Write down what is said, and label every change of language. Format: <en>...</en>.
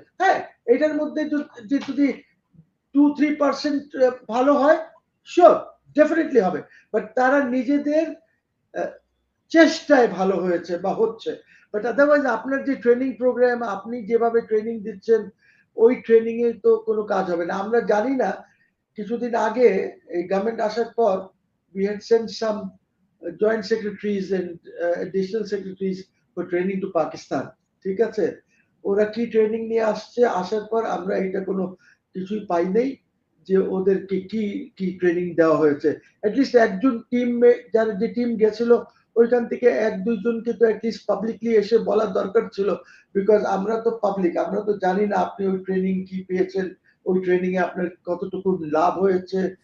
<bn>হ্যাঁ, এটার মধ্যে যদি 2-3% ভালো হয়, শিওর ডেফিনেটলি হবে, বাট তারা নিজেদের চেষ্টায় ভালো হয়েছে বা হচ্ছে। বাট আদারওয়াইজ আপনার যে ট্রেনিং প্রোগ্রাম, আপনি যেভাবে ট্রেনিং দিচ্ছেন, ওই ট্রেনিং এ তো কোনো কাজ হবে না। আমরা জানি না, কিছুদিন আগে এই গভর্নমেন্ট আসার পর</bn> <en>we had sent some joint secretaries and additional secretaries for training to Pakistan.</en> <bn>ঠিক আছে, ওরা কি ট্রেনিং নিয়ে আসছে, আসার পর আমরা এটা কোনো কিছুই পাই নাই যে ওদেরকে কি কি ট্রেনিং দেওয়া হয়েছে। অ্যাটলিস্ট একজন টিম, যারা যে টিম গেছিল ওইখান থেকে 1-2 জনকে তো অ্যাটলিস্ট পাবলিকলি এসে বলার দরকার ছিল, বিকজ আমরা তো পাবলিক, আমরা তো জানি না আপনি ওই ট্রেনিং কি পেয়েছেন, ওই ট্রেনিং এ আপনার কতটুকু লাভ হয়েছে।</bn>